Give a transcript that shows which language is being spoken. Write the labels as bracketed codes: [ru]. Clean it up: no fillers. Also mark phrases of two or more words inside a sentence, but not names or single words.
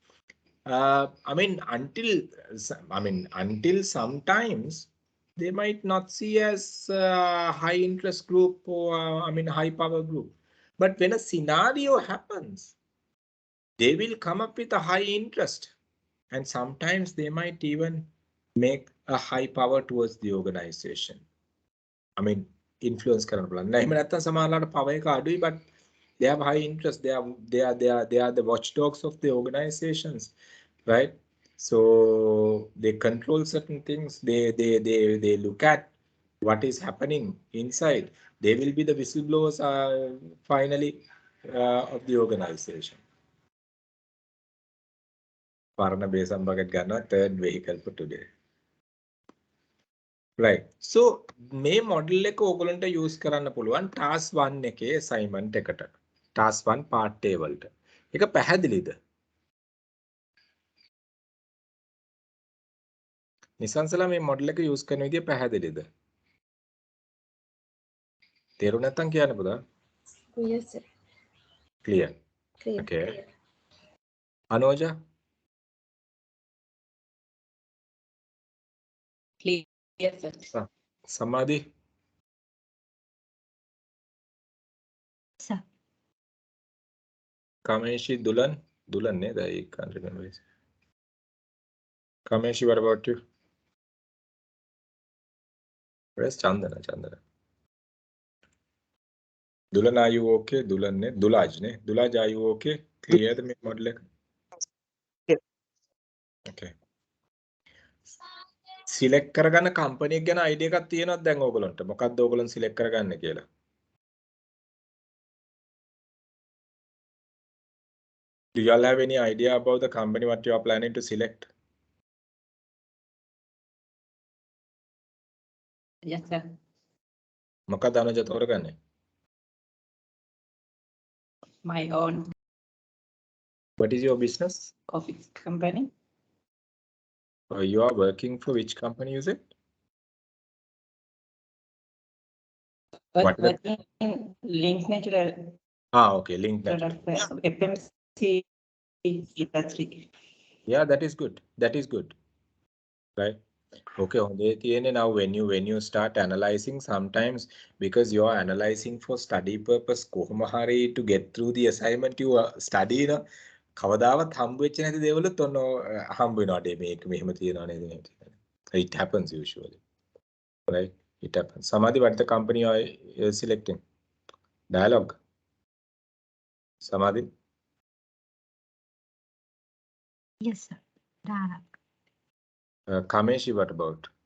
[en] Until sometimes they might not see as high interest group or high power group. But when a scenario happens, they will come up with a high interest. And sometimes they might even make a high power towards the organization. [si] Influence කරන්න බලන්න. එහෙම නැත්නම් සමහරලාට power එක අඩුයි, [en] but they have high interest. They are the watchdogs of the organizations, right? So they control certain things. They look at what is happening inside. They will be the whistleblowers finally of the organization. [si] පරණ බේසම් බකට් ගන්න [en] third vehicle for today. Right. So [si] මේ model එක ඔයගොල්ලන්ට use කරන්න පුළුවන් task 1 එකේ assignment එකට. [en] task 1 part A [si] වලට. ඒක පැහැදිලිද? නිසංසලා මේ model එක use කරන විදිය පැහැදිලිද? තේරුම් නැත්තම් කියන්න පුතා. [en] Yes, sir. Clear. Clear. Okay. Anoja? Clear. Yes, sir. Samadhi? Sir. Kameshi, Dulan? Dulan, ne? I can't remember. Kameshi, what about you? Where's Chandana? Chandana. Dulan, are you okay? Dulan, ne? Dulaj, ne? Dulaj, are you okay? Clear the model? Okay. [si] Select කරගන්න company එක ගැන idea එකක් තියෙනවද දැන් ඕගොල්ලන්ට? මොකක්ද ඕගොල්ලන් select කරගන්නේ කියලා? [en] Do you all have any idea about the company what you are planning to select? Yes, sir. [si] මොකක්ද අනුජ තෝරගන්නේ? [en] My own What is your business? coffee company. You are working for which company is it? But link natural. Okay, link natural. FMC industry. Yeah, that is good. That is good. Right. Okay, now when you start analyzing, sometimes because you are analyzing for study purpose, කොහොමහරි to get through the assignment you study, [si] කවදාවත් හම්බ වෙච්ච නැති දේවලුත් ඔන්න හම්බ වෙනවා මේක මෙහෙම තියනවා නේද? [en] It happens usually. Right? It happens. Samadhi, what the company you are selecting? Dialogue. Samadhi? Yes, sir. Dialogue. Kameshi, what about?